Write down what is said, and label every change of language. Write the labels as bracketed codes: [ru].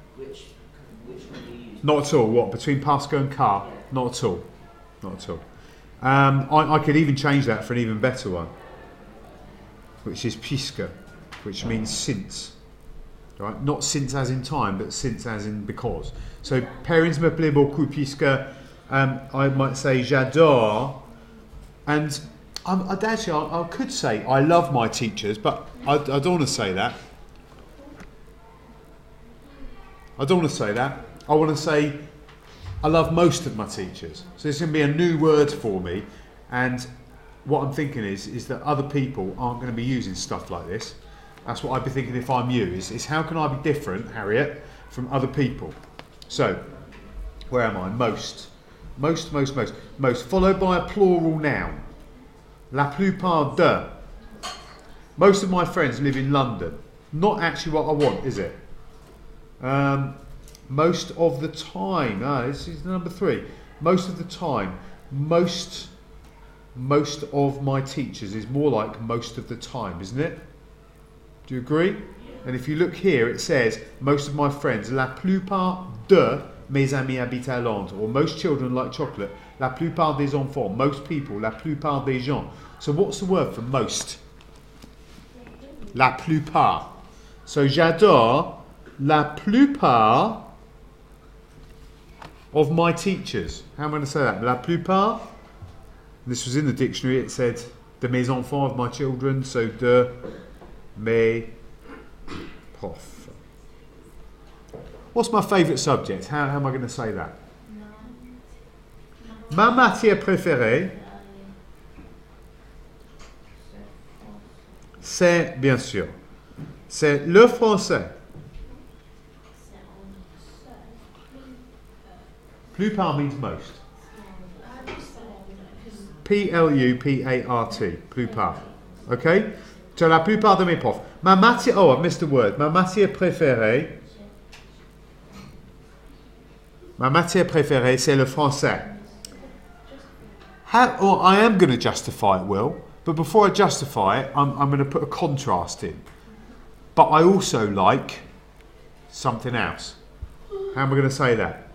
[en] Which one you use? Not at all. What, between parce que and car? Yeah. Not at all. Not at all. I could even change that for an even better one, which is puisque, which means since. Right? Not since as in time, but since as in because. So, [fr] parents me plaît beaucoup puisque [en] I might say j'adore, and I could say I love my teachers, but I don't want to say that. I don't want to say that. I want to say I love most of my teachers. So this is going to be a new word for me, and what I'm thinking is that other people aren't going to be using stuff like this. That's what I'd be thinking if I'm you, is how can I be different, Harriet, from other people? So, where am I? Most, followed by a plural noun. [fr] La plupart de. [en] Most of my friends live in London. Not actually what I want, is it? Most of the time. This is number 3. Most of the time. Most of my teachers is more like most of the time, isn't it? Do you agree? And if you look here, it says most of my friends. [fr] La plupart de mes amis habitent à Londres. [en] Or most children like chocolate. [fr] La plupart des enfants. [en] Most people. [fr] La plupart des gens. [en] So what's the word for most? La plupart. So [fr] j'adore la plupart [en] of my teachers. How am I going to say that? La plupart. This was in the dictionary. It said [fr] de mes enfants, [en] of my children. So [fr] de mes profs. [en] What's my favourite subject? How am I going to say that? [fr] Ma matière préférée, c'est bien sûr, c'est le français. [en] Plupart means most. P-L-U-P-A-R-T. Plupart. Okay? [fr] So la plupart de mes profs. Ma matière, [en] oh, I've missed a word. [fr] Ma matière préférée, c'est le français. [en] I am going to justify it, Will, but before I justify it, I'm going to put a contrast in. But I also like something else. How am I going to say that?